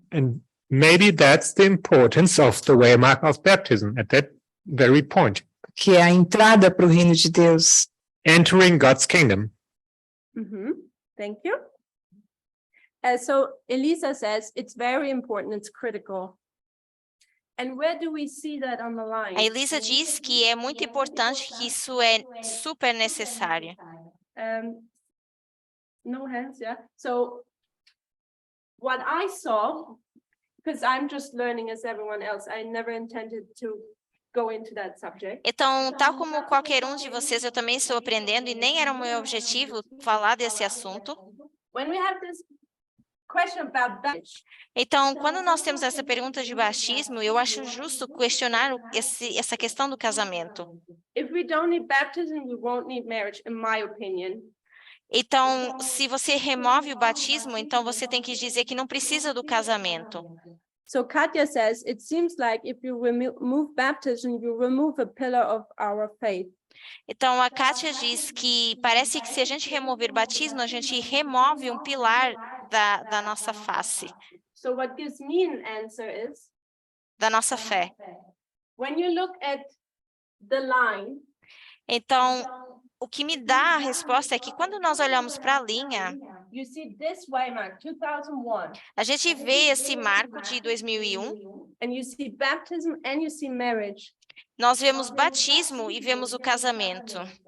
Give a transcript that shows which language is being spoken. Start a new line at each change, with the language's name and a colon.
English: And maybe that's the importance of the waymark of baptism at that very point.
Portuguese: Que é a entrada para o reino de Deus.
English: Entering God's kingdom. Thank you. So Elisa says it's very important, it's critical. And where do we see that on the line?
Portuguese: A Elisa diz que é muito importante, que isso é super necessário.
English: No hands, yeah. So what I saw, because I'm just learning as everyone else, I never intended to go into that subject.
Portuguese: Então, tal como qualquer um de vocês, eu também estou aprendendo e nem era o meu objetivo falar desse assunto.
English: When we have this question about baptism,
Portuguese: Então, quando nós temos essa pergunta de batismo, eu acho justo questionar essa questão do casamento.
English: if we don't need baptism, we won't need marriage, in my opinion.
Portuguese: Então, se você remove o batismo, então você tem que dizer que não precisa do casamento.
English: So Katya says, it seems like if you remove baptism, you remove a pillar of our faith.
Portuguese: Então, a Kátia diz que parece que se a gente remover batismo, a gente remove um pilar da nossa face,
English: So what gives me an answer is,
Portuguese: da nossa fé.
English: when you look at the line,
Portuguese: Então, o que me dá a resposta é que quando nós olhamos para a linha,
English: you see this waymark, 2001,
Portuguese: a gente vê esse marco de 2001,
English: and you see baptism and you see marriage.
Portuguese: nós vemos batismo e vemos o casamento.